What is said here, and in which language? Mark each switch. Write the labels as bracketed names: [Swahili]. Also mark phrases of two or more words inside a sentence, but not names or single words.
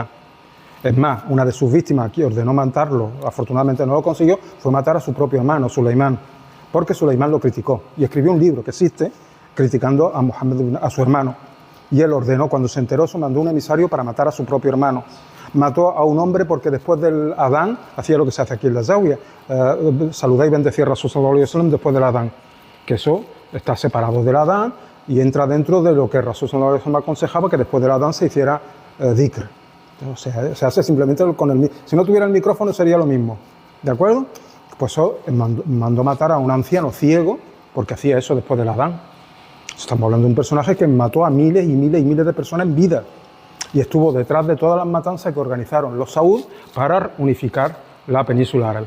[Spanish] Es más, una de sus víctimas que ordenó matarlo, afortunadamente no lo consiguió, fue matar a su propio hermano, Sulaimán, porque Sulaimán lo criticó y escribió un libro que existe criticando a Muhammad, a su hermano. Y él ordenó, cuando se enteró, se mandó un emisario para matar a su propio hermano. Mató a un hombre porque después del Adán, hacía lo que se hace aquí en la Zawiya, saludar y bendecir a Rasul [Arabic] صلى الله عليه وسلم [Spanish] después del Adán, que eso está separado del Adán y entra dentro de lo que Rasul [Arabic] صلى الله عليه وسلم [Spanish] aconsejaba, que después del Adán se hiciera dhikr. O sea, se hace simplemente con el... Si no tuviera el micrófono sería lo mismo, ¿de acuerdo? Pues eso mandó matar a un anciano ciego porque hacía eso después del Adán. Estamos hablando de un personaje que mató a miles y miles y miles de personas en vida y estuvo detrás de todas las matanzas que organizaron los saud para unificar la península árabe.